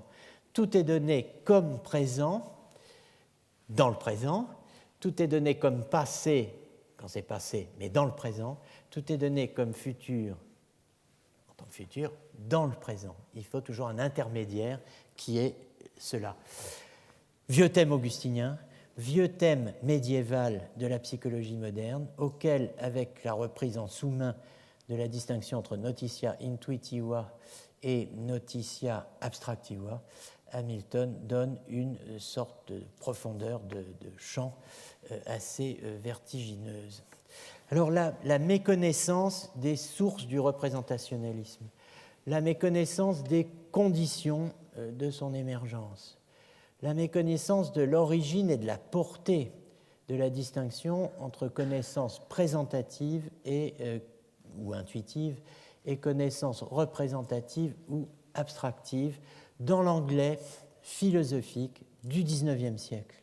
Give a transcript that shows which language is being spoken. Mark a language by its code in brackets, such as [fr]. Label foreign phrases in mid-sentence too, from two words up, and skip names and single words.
[fr] Tout est donné comme présent, dans le présent, tout est donné comme passé, quand c'est passé, mais dans le présent, tout est donné comme futur, en tant que futur, dans le présent. Il faut toujours un intermédiaire qui est cela. Vieux thème augustinien, vieux thème médiéval de la psychologie moderne, auquel, avec la reprise en sous-main de la distinction entre [la] notitia intuitiva [fr] et [la] notitia abstractiva, [fr] Hamilton donne une sorte de profondeur de champ assez vertigineuse. Alors la méconnaissance des sources du représentationnalisme, la méconnaissance des conditions de son émergence, la méconnaissance de l'origine et de la portée de la distinction entre connaissance présentative ou intuitive et connaissance représentative ou abstractive dans l'anglais philosophique du XIXe siècle.